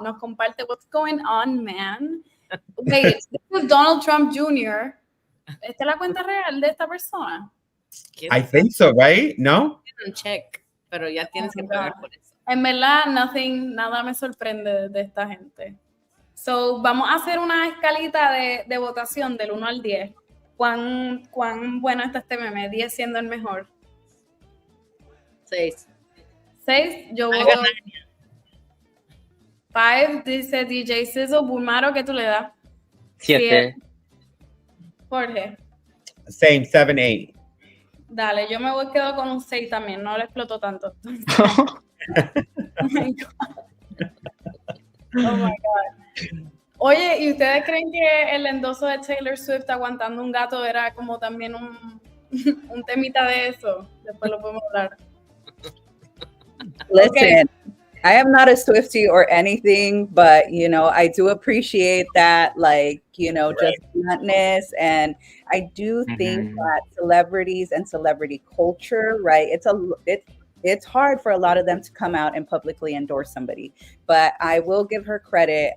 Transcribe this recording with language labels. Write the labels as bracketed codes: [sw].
[es] Nos comparte [en] what's going on, man. Wait, this is Donald Trump Jr. [es] ¿Esta es la cuenta real de esta persona? [en] I think so, right? No? [es] Check, pero ya tienes que pagar por eso. En verdad, nada me sorprende de esta gente. So, vamos a hacer una escalita de votación del 1 al 10. ¿Cuán bueno está este meme? 10 siendo el mejor. 6. 6, yo voy. 5, dice DJ Sizzle. Bulmaro, ¿qué tú le das? 7. Jorge. Same, 7, 8. Dale, yo quedo con un 6 también. No le explotó tanto. [en] Oh my God. Oh my God. [es] Oye, ¿y ustedes creen que el endoso de Taylor Swift aguantando un gato era como también un temita de eso? Después lo podemos hablar. [en] Listen, okay. I am not a Swiftie or anything, but, you know, I do appreciate that, like, you know, just bluntness. And I do think that celebrities and celebrity culture, right, it's hard for a lot of them to come out and publicly endorse somebody, but I will give her credit.